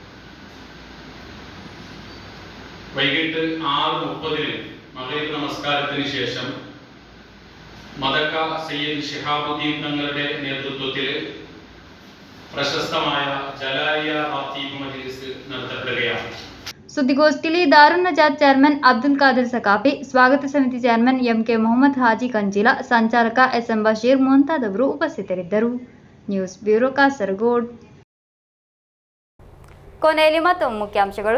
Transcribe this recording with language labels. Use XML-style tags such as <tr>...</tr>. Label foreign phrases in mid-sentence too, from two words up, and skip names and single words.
<ml>വൈകിട്ട് 6:30 മഗ്‌രിബ് നമസ്കാരത്തിന് ശേഷം മദക്ക സയ്യിദ് ഷിഹാബുദ്ദീൻ തങ്ങളുടെ നേതൃത്വത്തിൽ പ്രശസ്തമായ ജലാലിയ റാത്തീബ് മജ്‌ലിസ് നടത്തപ്പെടുകയാണ്.</ml> <kn>ಸುದ್ದಿಗೋಷ್ಠಿಯಲ್ಲಿ ದಾರುನ್ ನಜಾತ್ ಚೇರ್ಮನ್ ಅಬ್ದುಲ್ ಖಾದರ್ ಸಕಾಫಿ, ಸ್ವಾಗತ ಸಮಿತಿ ಚೇರ್ಮನ್ ಎಂಕೆ ಮೊಹಮ್ಮದ್ ಹಾಜಿ ಕಂಚಿಲಾ, ಸಂಚಾಲಕ ಎಸ್ಎಂ ಬಶೀರ್ ಮುಂತಾದವರು ಉಪಸ್ಥಿತರಿದ್ದರು. ನ್ಯೂಸ್ ಬ್ಯೂರೋ, ಕಾಸರಗೋಡು. ಕೊನೆಯಲ್ಲಿ ಮತ್ತೊಮ್ಮೆ ಮುಖ್ಯಾಂಶಗಳು.</kn>